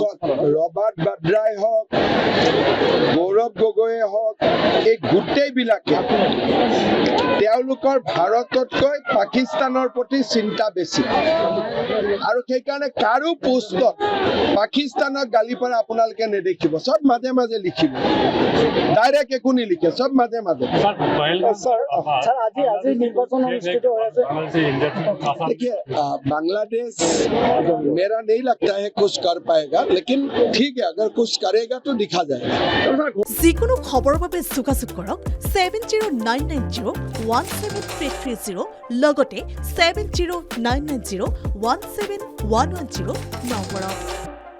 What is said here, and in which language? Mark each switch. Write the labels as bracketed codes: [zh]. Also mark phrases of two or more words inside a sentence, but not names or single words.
[as] ৰবাৰ্ট বাড্ৰাই হওক, গৌৰৱ গগৈয়ে হওক, এই গোটেইবিলাকে তেওঁলোকৰ ভাৰততকৈ পাকিস্তানৰ প্ৰতি চিন্তা বেছি, আৰু সেইকাৰণে কাৰো পোষ্টত পাকিস্তানক গালি পাৰা আপোনালোকে নেদেখিব। চব মাজে মাজে লিখিব, ডাইৰেক্ট একো নিলিখে, চব মাজে মাজে। [bn] স্যার, আজি নির্বাচন অনুষ্ঠিত হয়েছে। [hi] देखिए बांग्लादेश मेरा नहीं लगता है कुछ कर पाएगा, लेकिन ठीक है अगर कुछ करेगा तो दिखा जाएगा। [as] যিকোনো খবৰৰ বাবে যোগাযোগ কৰক 7099017330 লগতে 7099017110 নম্বৰত।